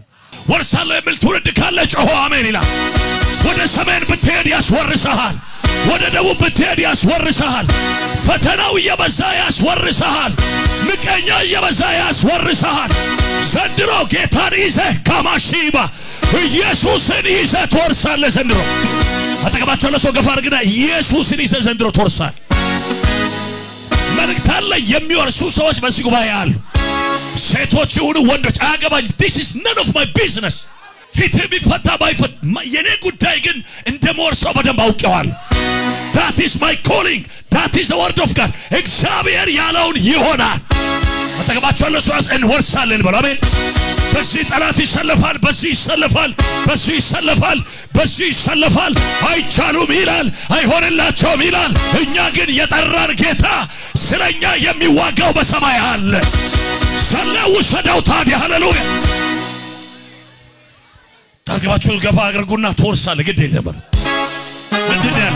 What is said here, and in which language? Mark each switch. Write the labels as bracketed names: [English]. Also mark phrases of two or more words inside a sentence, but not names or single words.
[Amharic] ወርሳለሁ የሚል ትውልድ ካለ ጮሆ አሜን ይላል። ወደ ሰሜን ብትሄድ ያስወርሰሃል፣ ወደ ደቡብ ብትሄድ ያስወርሰሃል። ፈተናው እየበዛ ያስወርሰሃል፣ ምቀኛ እየበዛ ያስወርሰሃል። ዘንድሮ ጌታን ይዘህ ካማሺባ ኢየሱስን ይዘህ ትወርሳለህ። ዘንድሮ አጠገባቸው ለሰው ገፋ አድርግና ኢየሱስን ይዘህ ዘንድሮ ትወርሳለህ። መልእክት አለ። የሚወርሱ ሰዎች በዚህ ጉባኤ አሉ። ሴቶች ይሁኑ ወንዶች አያገባኝ። [English] this is none of my business። [Amharic] ፊት ቢፈታ ባይፈታ የኔ ጉዳይ ግን እንደምወርሰው በደንብ አውቀዋል። [English] that is my calling, that is the word of God። [Amharic] እግዚአብሔር ያለውን ይሆናል። አጠገባቸው ያለው ሰው እንወርሳለን በሉ። አሜን። በዚህ ጠላት ይሰለፋል፣ በዚህ ይሰለፋል፣ በዚህ ይሰለፋል፣ በዚህ ይሰለፋል። አይቻሉም ይላል፣ አይሆንላቸውም ይላል። እኛ ግን የጠራን ጌታ ስለኛ የሚዋጋው በሰማይ አለ። ሰላው ሰዳው ታዲያ ሃሌሉያ። ታገባችሁ ገፋ አድርጉና ትወርሳለህ። ግድ የለም በሉት። ምንድነው ያለው?